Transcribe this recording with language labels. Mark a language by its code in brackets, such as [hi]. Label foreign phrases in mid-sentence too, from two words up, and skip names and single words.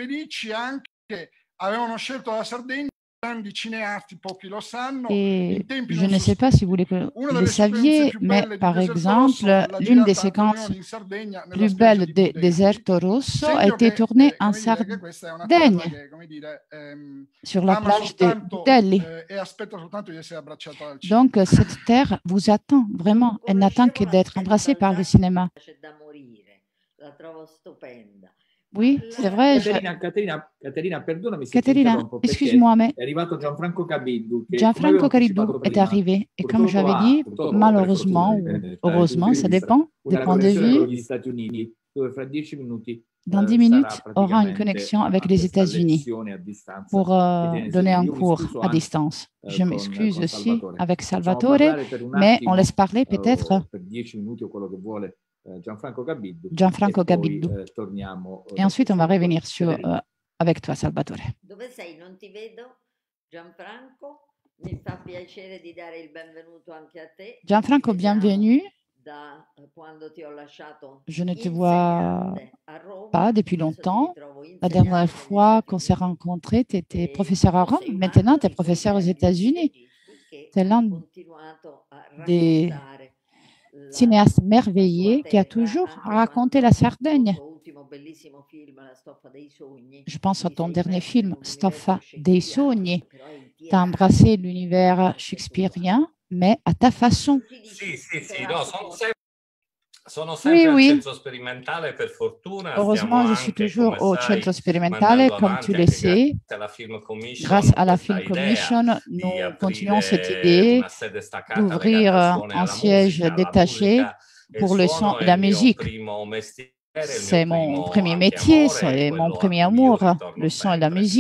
[fr] Et je ne sais pas si vous le saviez, mais par exemple, l'une des séquences plus belles de Deserto Rosso a été tournée en Sardaigne, sur la plage de Budelli. Donc, cette terre vous attend vraiment. Elle n'attend que d'être embrassée par le cinéma. Oui, c'est vrai. [it] Caterina, perdonami se ti Caterina, interrompo, perché [fr] excuse-moi, mais [it] è arrivato Gianfranco Cabiddu, che come avevo Gianfranco Caridou anticipato [fr] est [it] prima, [fr] arrivé. Et comme [it] purtroppo [fr] j'avais [it] ha, [fr] dit, [it] purtroppo, per fortuna, [fr] malheureusement ou [it] dipende dai [fr] heureusement, [it] punti di [fr] ça [it] vista, [fr] dépend des [it] una [fr] points de [it] connessione con [fr] vue, [it] gli Stati Uniti, dove fra 10 minuti [fr] dans 10 [it] sarà [fr] minutes, aura une [it] praticamente [fr] connexion avec [it] a [fr] les [it] questa [fr] États-Unis [it] lezione a distanza [fr] pour [it] che tiene [fr] donner un [it] Io mi [fr] cours [it] scuso [fr] à [it] anche [fr] distance. Je m'excuse [it] con [fr] aussi [it] Salvatore. [fr] avec [it] Facciamo [fr] Salvatore, [it] parlare per un [fr] mais on laisse [it] attimo, [fr] parler peut-être [it] per 10 minuti o quello che vuole, Gianfranco Cabiddu, [fr] Gianfranco [it] e poi [fr] Cabiddu. [it] torniamo [fr] Et ensuite, on va [it] Salvatore. [fr] revenir sur, avec toi, Salvatore. [it] Dove sei? Non ti vedo, Gianfranco. Mi fa piacere di dare il benvenuto anche a te. [fr] Gianfranco, bienvenue. [it] Da quando ti ho lasciato [fr] Je ne te vois pas depuis longtemps. La dernière fois qu'on s'est rencontrés, tu étais professeur à Rome. Maintenant, tu es professeur aux États-Unis. Tu es l'un des cinéastes merveilleux qui a toujours raconté la Sardaigne. Je pense à ton dernier film, Stoffa dei Sogni. Tu as embrassé l'univers shakespearien, mais à ta façon. [it] Sì, no, sono sempre al centro sperimentale, per fortuna. [fr] Heureusement, je suis toujours au [it] centro sperimentale, [fr] comme tu le sais. Grâce à la Film Commission, nous continuons cette idée d'ouvrir un siège détaché pour le son et la musique. C'est mon premier métier, c'est mon premier amour, le son et la musique.